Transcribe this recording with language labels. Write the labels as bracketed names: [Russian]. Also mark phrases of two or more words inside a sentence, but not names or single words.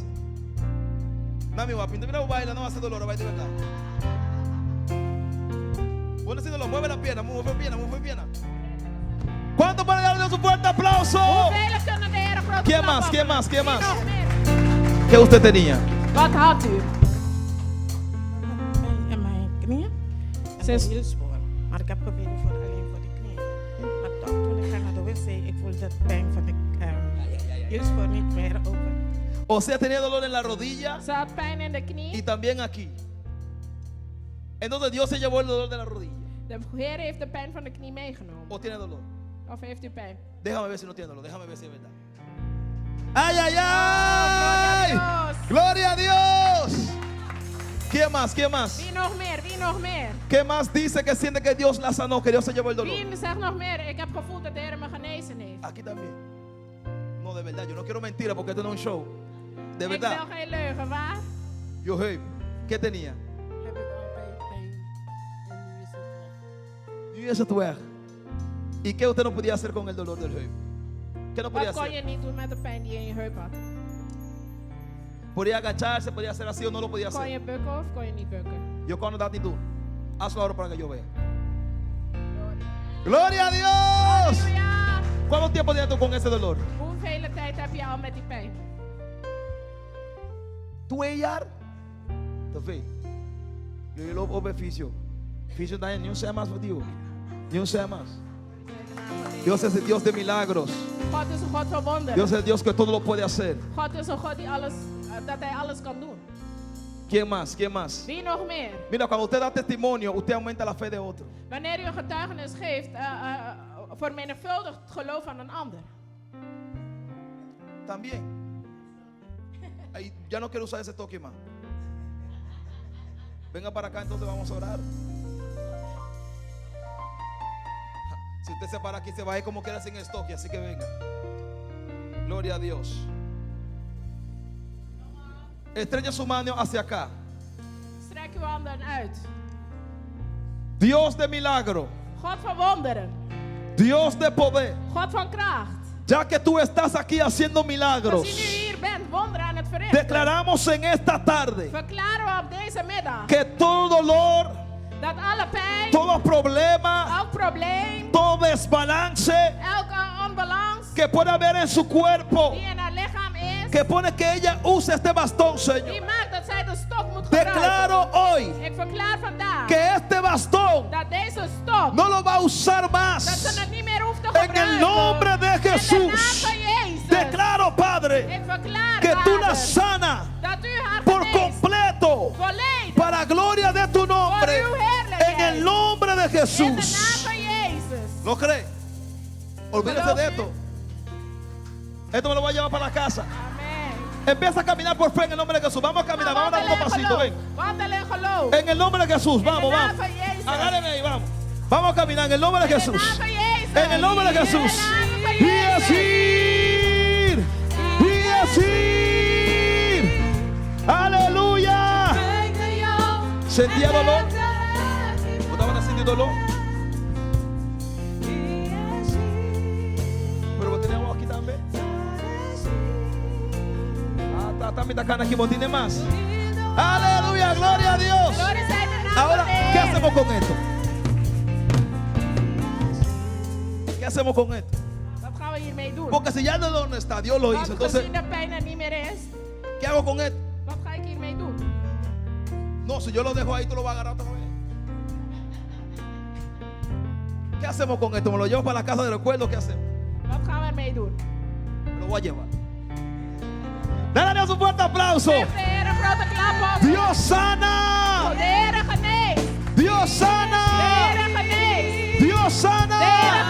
[Spanish] Nami guapi, mira baila, no hace dolor, baila de verdad. Bueno, si no lo mueve la pierna, mueve pierna. ¿Cuánto para darle un fuerte aplauso? ¿Quién más? ¿Qué usted tenía? [Dutch] Wat had u? In mijn knieën. Heel zwaar. Maar ik heb gebeden alleen voor de knieën. Maar toch, toen ik naar de wc, ik voelde het pijn van de heel zwaar niet meer open. [Spanish] O sea, tenía dolor en la rodilla. [Dutch] Ze had pijn in de knie. [Spanish] Y también aquí. Entonces Dios se llevó el dolor de la rodilla. [Dutch] De Heer heeft de pijn van de knie meegenomen. [Spanish] ¿O tiene dolor? [Dutch] Of heeft u pijn? [Spanish] Déjame ver si no tiene dolor. Déjame ver si es verdad. Ay, ay, ay. Gloria a Dios. ¿Quién más? ¿Quién más? [Dutch] Wie nog meer? Wie nog meer? [Spanish] ¿Qué más dice que siente que Dios la sanó, que Dios se llevó el dolor? [Dutch] Wie zegt nog meer? Ik heb gevoeld dat de Heer me genezen heeft. [Spanish] Aquí también. No, de verdad, yo no quiero mentira porque esto no es un show. De [Dutch] Ik [Spanish] verdad. [Dutch] wil geen leugen, waar? [Spanish] Yo, hey, ¿qué tenía? [Dutch] Heb ik altijd pijn en nu is het weg. [Spanish] Y eso tú ves. ¿Y qué usted no podía hacer con el dolor del heup? ¿Qué no podía [Dutch] Wat kon je [Spanish] hacer? [Dutch] niet doen met de pijn die je in je heup had? [Spanish] Podía agacharse, podía hacer así o no lo podía [Dutch] Kon je [Spanish] hacer. [Dutch] bukken of kon je niet bukken? [Spanish] Yo cuando [Dutch] dat niet doen. [Spanish] Hazlo ahora para que yo vea. Gloria a Dios. [Dutch] Halleluja! [Spanish] ¿Cuánto tiempo tienes tú con ese dolor? [Dutch] Hoeveel tijd heb je al met die pijn? 2 jaar? Te veel. Jullie lopen op bij fysio. Fysio daar niet een más voor die. Niet een más. [Spanish] Dios es el Dios de milagros. [Dutch] God is een God van wonderen. [Spanish] Dios es el Dios que todo lo puede hacer. [Dutch] God is een God die alles, dat hij alles kan doen. [Spanish] ¿Quién más? ¿Quién más? [Dutch] Wie nog meer? [Spanish] Mira, cuando usted da testimonio, usted aumenta la fe de otro. [Dutch] Wanneer u een getuigenis geeft, vermenigvuldigt het geloof van een ander. [Spanish] También. Ay, ya no quiero usar ese toque más. Venga para acá, entonces vamos a orar. Si usted se para aquí, se va a ir como quiera sin el toque, así que venga. Gloria a Dios. Estrecha su mano hacia acá. [Dutch] Strek uw handen uit. [Spanish] Dios de milagro, [Dutch] God van wonderen. [Spanish] Dios de poder. [Dutch] God van kracht. [Spanish] Ya que tú estás aquí haciendo milagros, [Dutch] Als u nu hier bent, wonderen aan het verrichten. [Spanish] declaramos en esta tarde [Dutch] Verklaren we op deze middag [Spanish] que todo dolor, [Dutch] dat alle pijn, [Spanish] todo problema, [Dutch] elk probleem, [Spanish] todo desbalance [Dutch] elke onbalans [Spanish] que pueda haber en su cuerpo, [Dutch] die in haar lichaam is, [Spanish] que pone que ella use este bastón, [Dutch] die [Spanish] Señor. [Dutch] maakt dat zij de stok moet gebruiken. [Spanish] Declaro hoy [Dutch] Ik verklaar vandaag [Spanish] que este bastón [Dutch] dat deze stok, [Spanish] no lo va a usar [Dutch] dat [Spanish] más. [Dutch] ze het niet meer hoeft te [Spanish] En [Dutch] gebruiken. [Spanish] el nombre de [Dutch] In de naam [Spanish] Jesús, [Dutch] van Jezus. [Spanish] declaro, Padre, [Dutch] Ik verklaar, [Spanish] que tú la [Dutch] Vader, [Spanish] sana [Dutch] dat u haar [Spanish] por [Dutch] geneest, [Spanish] completo [Dutch] volledig, [Spanish] para gloria de tu nombre. [Dutch] voor uw heerlijkheid. [Spanish] En el nombre de [Dutch] in de naam [Spanish] Jesús. [Dutch] van Jezus. [Spanish] ¿Lo cree? Olvídese de esto. Esto me lo voy a llevar para la casa. Amen. Empieza a caminar por fe en el nombre de Jesús. Vamos a caminar, vamos a dar unos pasitos. Ven. [Dutch] Wandel in geloof. [Spanish] En el nombre de Jesús, vamos, [Dutch] de naam [Spanish] vamos. [Dutch] van Jezus. [Spanish] Agárreme ahí, vamos. Vamos a caminar en el nombre de [Dutch] In de [Spanish] Jesús. [Dutch] naam van Jezus. [Spanish] En el nombre de Jesús. [Dutch] In de naam van [Spanish] Y [Dutch] Jezus. [Spanish] decir, y decir, aleluya. ¿Sentía dolor? ¿O estaban haciendo dolor? Pero vos teníamos aquí también. Ah, también está aquí, vos tienes más. Aleluya, gloria a Dios. [Dutch] Gloria zij de naam [Spanish] Ahora, [Dutch] van de [Spanish] ¿qué [Dutch] Heer. [Spanish] hacemos con esto? ¿Qué hacemos con esto? [Dutch] Wat gaan we hiermee doen? [Spanish] Porque si ya el dolor no está, Dios lo hizo. [Dutch] Want [Spanish] Entonces, [Dutch] gezien de pijn er niet meer is, [Spanish] ¿qué hago con esto? [Dutch] wat ga ik hiermee doen? [Spanish] No, si yo lo dejo ahí, tú lo vas a agarrar otra vez. ¿Qué hacemos con esto? ¿Me lo llevo para la casa de recuerdo? ¿Qué hacemos? [Dutch] Wat gaan we ermee doen? [Spanish] Me lo voy a llevar. Dale a Dios un fuerte aplauso. [Dutch] Geef de Heer een grote klap op. [Spanish] Dios sana. [Dutch] De Heer geneest. [Spanish] Dios [Dutch] De [Spanish] sana. [Dutch] Heer geneest. [Spanish] Dios sana.